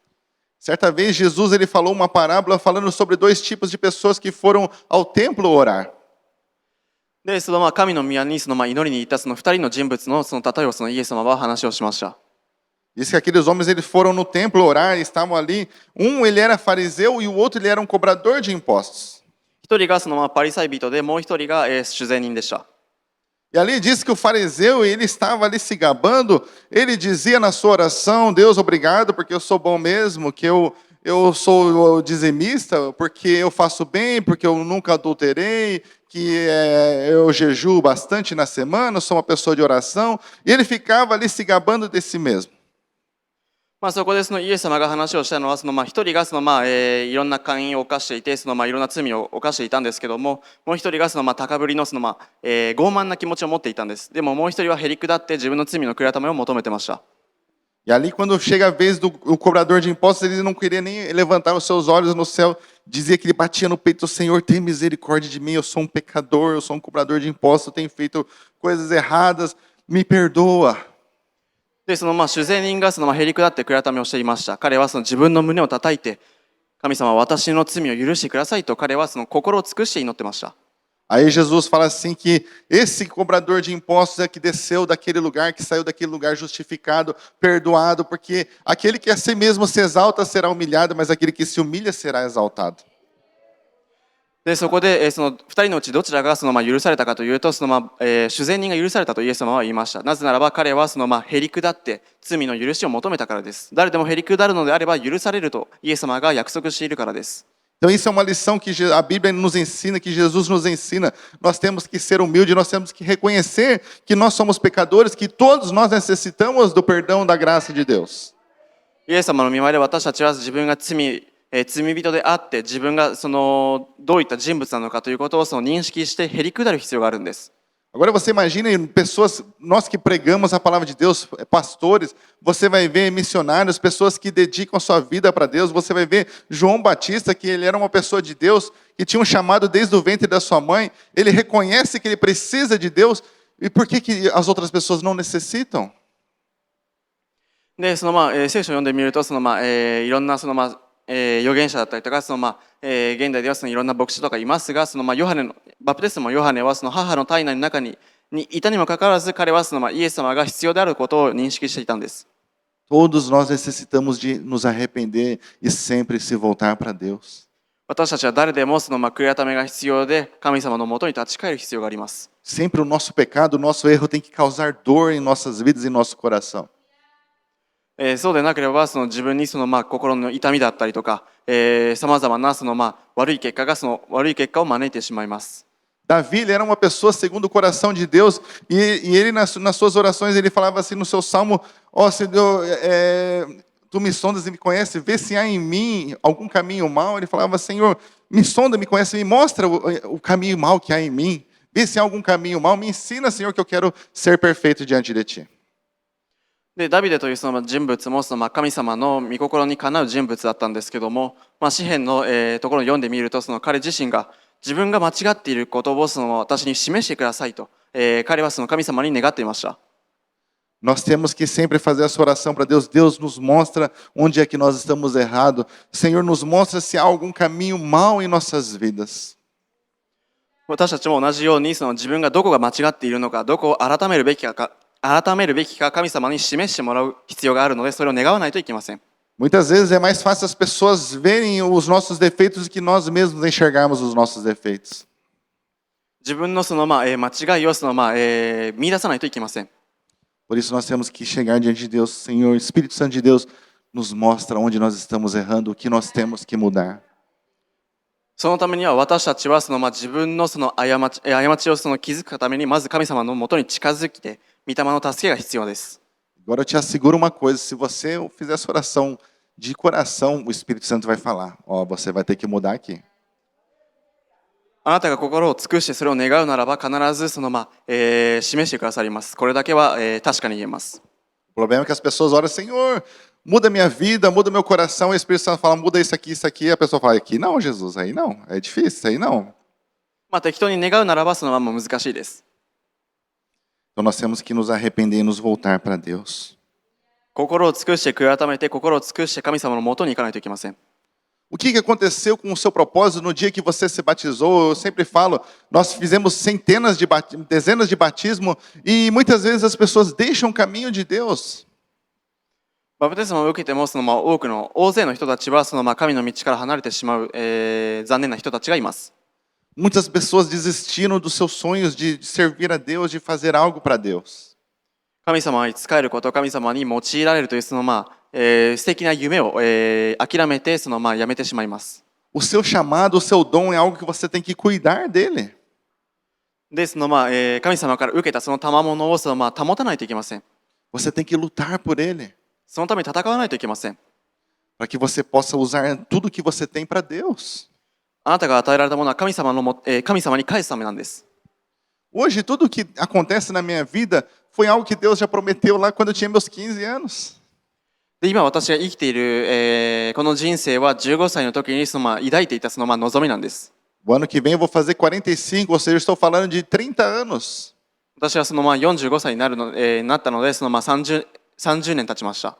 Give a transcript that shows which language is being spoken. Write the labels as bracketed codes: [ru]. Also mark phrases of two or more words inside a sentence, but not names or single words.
[pt] Certa vez Jesus ele falou uma parábola falando sobre dois tipos de pessoas que foram ao templo orar. [ja] で神の宮に祈りに行った2人の人物の例えをイエス様は話をしました。 [pt] Diz que aqueles homens eles foram no templo orar, estavam ali. Um ele era fariseu e o outro ele era um cobrador de impostos. [ja] 一人がパリサイ人で、もう一人が主税人でした。 [pt] E ali diz que o fariseu ele estava ali se gabando. Ele dizia na sua oração: Deus, obrigado porque eu sou bom mesmo, que eu sou dizimista, porque eu faço bem, porque eu nunca adulterei, que eu jejuo bastante na semana, sou uma pessoa de oração. E ele ficava ali se gabando de si mesmo. [ja] そこでイエス様が話をしたのは一人がいろんな姦淫を犯していていろんな罪を犯していたんですけども、もう一人が高ぶりの傲慢な気持ちを持っていたんです。でももう一人はへりくだって自分の罪の悔い改めを求めてました。 [pt] E ali quando chega a vez do cobrador de impostos, ele não queria nem levantar os seus olhos no céu, dizia que ele batia no peito: Senhor, tem misericórdia de mim, eu sou um pecador, eu sou um cobrador de impostos, eu tenho feito coisas erradas, me perdoa. [ja] で主税人がへりくだって悔い改めをしていました。彼は自分の胸を叩いて、神様は私の罪を許してくださいと彼は心を尽くして祈ってました。 [pt] Aí Jesus fala assim que esse cobrador de impostos é que desceu daquele lugar, que saiu daquele lugar justificado, perdoado, porque aquele que a si mesmo se exalta será humilhado, mas aquele que se humilha será exaltado. [ja] でそこで2人のうちどちらが許されたかというと主税人が許されたとイエス様は言いました。なぜならば彼はへりくだって罪の許しを求めたからです。誰でもへりくだるのであれば許されるとイエス様が約束しているからです。 [pt] Então isso é uma lição que a Bíblia nos ensina, que Jesus nos ensina. Nós temos que ser humildes, nós temos que reconhecer que nós somos pecadores, que todos nós necessitamos do perdão, da graça de Deus. [ja] イエス様の御前で私たちは自分が罪人であって自分がどういった人物なのかということを認識してへりくだる必要があるんです。 [pt] Agora você imagine pessoas, nós que pregamos a palavra de Deus, pastores, você vai ver missionários, pessoas que dedicam sua vida para Deus, você vai ver João Batista, que ele era uma pessoa de Deus, que tinha um chamado desde o ventre da sua mãe, ele reconhece que ele precisa de Deus, e por que as outras pessoas não necessitam? [ja] で聖書を読んでみるといろんな預言者だったりとか現代ではいろんな牧師とかいますがバプテスマヨハネは母の体内の中にいたにもかかわらず彼はイエス様が必要であることを認識していたんです。 [pt] Todos nós necessitamos de nos arrepender e sempre se voltar para Deus. [ja] 私たちは誰でもその悔い改めが必要で、神様のもとに立ち返る必要があります。 [pt] Sempre o nosso pecado, o nosso erro tem que causar dor em nossas vidas e em nosso coração. [ja] そうでなければその自分にその心の痛みだったりとか、さまざまなその悪い結果を招いてしまいます。 [pt] Davi, ele era uma pessoa segundo o coração de Deus, e ele nas suas orações, ele falava assim no seu salmo: ó Senhor, tu me sondas e me conheces, vê se há em mim algum caminho mau. Ele falava: Senhor, me sonda, me conhece, me mostra o caminho mau que há em mim, vê se há algum caminho mau, me ensina, Senhor, que eu quero ser perfeito diante de Ti. [ja] でダビデというその人物もその神様の御心にかなう人物だったんですけども、詩篇のところを読んでみると、その彼自身が自分が間違っていることをその私に示してくださいと、彼はその神様に願っていました。 [pt] Nós temos que sempre fazer essa oração para Deus. Deus nos mostra onde é que nós estamos errados. Senhor, nos mostra se há algum caminho mau em nossas vidas. [ja] 私たちも同じようにその自分がどこが間違っているのか、どこを改めるべきか神様に示してもらう必要があるので、それを願わないといけません。 [pt] Muitas vezes é mais fácil as pessoas verem os nossos defeitos do que nós mesmos enxergarmos os nossos defeitos. [ja] 自分のその間違いをその見出さないといけません。 [pt] Por isso nós temos que chegar diante de Deus. Senhor, Espírito Santo de Deus, nos mostra onde nós estamos errando, o que nós temos que mudar. [ja] そのためには私たちはその自分のその過ちをその気づくために、まず神様のもとに近づきて、御霊の助けが必要です。 [pt] Agora eu te asseguro uma coisa: se você fizer essa oração de coração, o Espírito Santo vai falar: ó, você vai ter que mudar aqui. [ja] あなたが心を尽くしてそれを願うならば、必ずその示してくださります。これだけは確かに言えます。 [pt] O problema é que as pessoas oram: Senhor, muda minha vida, muda meu coração. E o Espírito Santo fala: muda isso aqui, isso aqui. E a pessoa fala: aqui não, Jesus, aí não. É difícil, isso aí não. [ja] 適当に願うならばそのまま難しいです。 [pt] Então nós temos que nos arrepender e nos voltar para Deus. [ja] 心を尽くして悔い改めて、心を尽くして神様のもとに行かないといけません。 [pt] O que aconteceu com o seu propósito no dia que você se batizou? Eu sempre falo, nós fizemos dezenas de batismos e muitas vezes as pessoas deixam o caminho de Deus. [ja] バプテスマを受けてもその大勢の人たちはその神の道から離れてしまう、残念な人たちがいます。 [pt] Muitas pessoas desistiram dos seus sonhos de servir a Deus, de fazer algo para Deus. [ja] 神様に仕えること、神様に用いられるというその素敵な夢を、諦めてそのやめてしまいます。 [pt] O seu chamado, o seu dom é algo que você tem que cuidar dele. [ja] でその神様から受けたその賜物をその保たないといけません。 [pt] Você tem que lutar por ele. [ja] そのために戦わないといけません。 [pt] Para que você possa usar tudo que você tem para Deus. [ja] あなたが与えられたものは神様に返すためなんです。 [pt] Hoje, tudo o que acontece na minha vida foi algo que Deus já prometeu lá quando eu tinha meus 15 anos. [ja] で今私が生きている、この人生は15歳の時にその抱いていたその望みなんです。 [pt] O ano que vem eu vou fazer 45, ou seja, eu estou falando de 30 anos. [ja] 私はその45歳になったので、その30年経ちました。